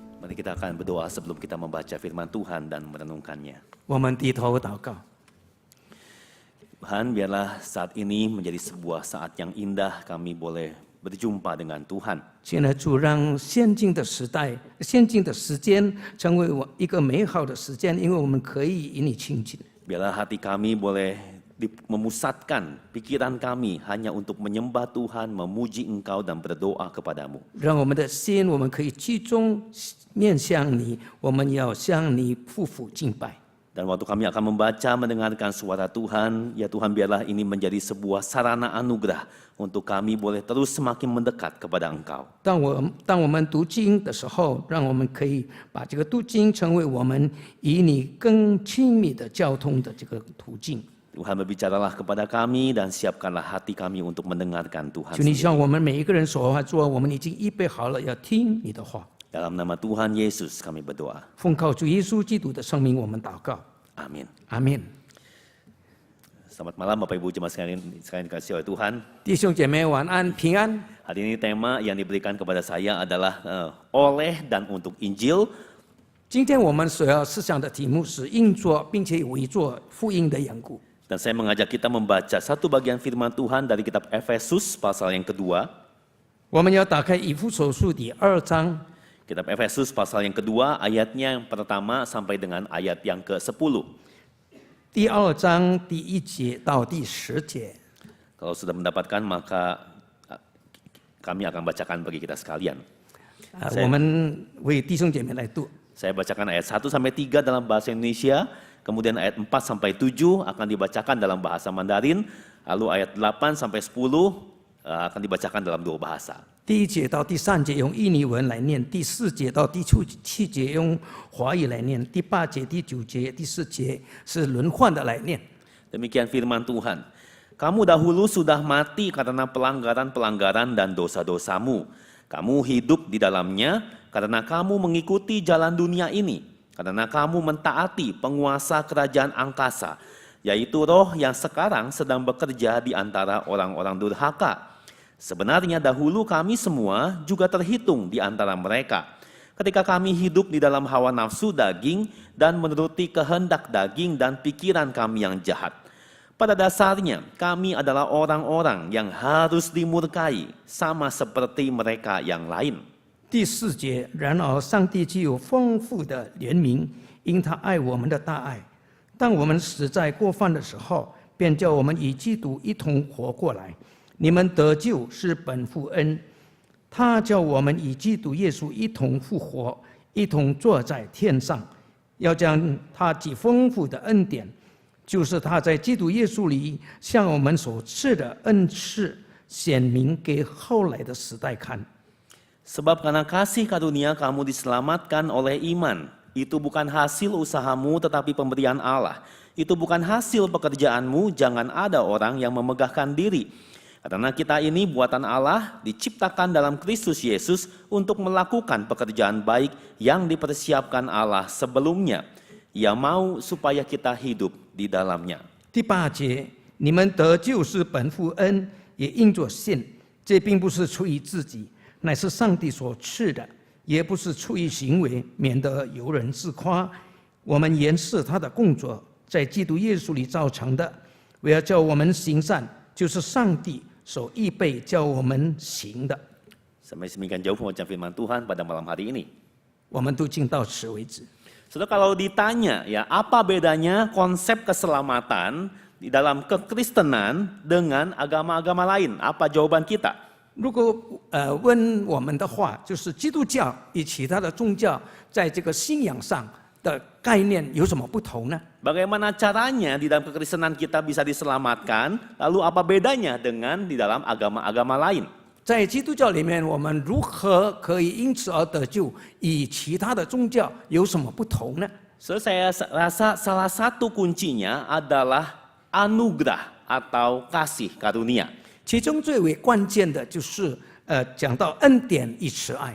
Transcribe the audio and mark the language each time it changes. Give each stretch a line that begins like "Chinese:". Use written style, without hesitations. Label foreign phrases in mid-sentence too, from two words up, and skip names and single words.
Indonesian: Mari kita akan berdoa sebelum kita membaca firman Tuhan dan merenungkannya.
Chinese: 我们低头祷告。
Indonesian: Tuhan, biarlah saat ini menjadi sebuah saat yang indah kami boleh berjumpa dengan Tuhan.
Chinese: 现在主让现今的时代、现今的时间成为一个美好的时间，因为我们可以与你亲近。
Indonesian: Biarlah hati kami boleh memusatkan pikiran kami hanya untuk menyembah Tuhan, memuji Engkau dan berdoa kepadamu.
Chinese: 让我们的心，我们可以集中面向你，我们要向你匍匐敬拜。
Indonesian: Dan waktu kami akan membaca, mendengarkan suara Tuhan, ya Tuhan biarlah ini menjadi sebuah sarana anugerah untuk kami boleh terus semakin mendekat kepada Engkau.
Chinese: 当我们读经的时候，让我们可以把这个读经成为我们与你更亲密的交通的这个途径。
Indonesian: Tuhan berbicaralah kepada kami dan siapkanlah hati kami untuk mendengarkan Tuhan
Chinese: 求你
Indonesian: sendiri.
Chinese: 向我们每一个人说话，说我们已经预备好了，要听你的话。
Indonesian: Dalam nama Tuhan Yesus kami berdoa.
Chinese: 奉靠主耶稣基督的圣名，我们祷告。
Indonesian: Amin.
Chinese: 阿门。
Indonesian: Selamat malam Bapak Ibu jemaat sekalian dikasihi oleh Tuhan.
Chinese: 弟兄姐妹晚安，平安。
Indonesian: Hari ini tema yang diberikan kepada saya adalah oleh dan untuk Injil.
Chinese: 今天我们所要思想的题目是应作并且为作福音的缘故。
Indonesian: Dan saya mengajak kita membaca satu bagian firman Tuhan dari kitab Efesus pasal yang kedua.
Chinese: 我们要打开以弗所书第2章，
Indonesian: Kitab Efesus pasal yang kedua ayatnya yang pertama sampai dengan ayat yang ke-10.
Chinese: 第2章第1节到第10节。
Indonesian: Kalau sudah mendapatkan maka kami akan bacakan bagi kita sekalian.
Chinese: 我们为弟兄姐妹来读。
Indonesian: Saya bacakan ayat 1 sampai 3 dalam bahasa Indonesia, kemudian ayat 4 sampai 7 akan dibacakan dalam bahasa Mandarin, lalu ayat 8 sampai 10 akan dibacakan dalam dua bahasa.
Chinese: 第1节到第3节用印尼文来念，第4节到第7节用华语来念，第8节、第9节、第10节是轮换的来念。
Indonesian: Demikian firman Tuhan. Kamu dahulu sudah mati karena pelanggaran-pelanggaran dan dosa-dosamu. Kamu hidup di dalamnya karena kamu mengikuti jalan dunia ini. Karena kamu mentaati penguasa kerajaan angkasa, yaitu roh yang sekarang sedang bekerja di antara orang-orang durhaka. Sebenarnya dahulu kami semua juga terhitung di antara mereka. Ketika kami hidup di dalam hawa nafsu daging dan menuruti kehendak daging dan pikiran kami yang jahat. Pada dasarnya kami adalah orang-orang yang harus dimurkai sama seperti mereka yang lain.
Chinese: 第4节，然而上帝具有丰富的怜悯，因他爱我们的大爱。当我们死在过犯的时候，便叫我们与基督一同活过来。你们得救是本乎恩，他叫我们与基督耶稣一同复活，一同坐在天上，要将他极丰富的恩典，就是他在基督耶稣里向我们所赐的恩赐，显明给后来的时代看。
Indonesian: Sebab karena kasih karunia kamu diselamatkan oleh iman. Itu bukan hasil usahamu tetapi pemberian Allah. Itu bukan hasil pekerjaanmu, jangan ada orang yang memegahkan diri. Karena kita ini buatan Allah, diciptakan dalam Kristus Yesus untuk melakukan pekerjaan baik yang dipersiapkan Allah sebelumnya. Ia mau supaya kita hidup di dalamnya.
Chinese: 第8节，你们得救是本乎恩，也因着信。这并不是出于自己，乃是上帝所赐的；也不是出于行为，免得有人自夸。我们原是他的工作，在基督耶稣里造成的，为要叫我们行善，就是上帝所预备叫我们行的。
Indonesian: Sampai demikian jauh pembacaan firman Tuhan pada malam hari ini.
Chinese: 我们读经到此为止。
Indonesian: Saudara, kalau ditanya ya apa bedanya konsep keselamatan di dalam kekristenan dengan agama-agama lain? Apa jawaban kita?
Chinese: 如果问我们的话，就是基督教与其他的宗教在这个信仰上的概念有什么不同呢？
Indonesian: Bagaimana caranya di dalam kekristenan kita bisa diselamatkan? Lalu apa bedanya dengan di dalam agama-agama lain?
Chinese: 在基督教里面，我们如何可以因此而得救？与其他的宗教有什么不同呢？
Indonesian: So, saya rasa salah satu kuncinya adalah anugerah atau kasih karunia.
Chinese: 其中最为关键的就是讲到恩典与慈爱。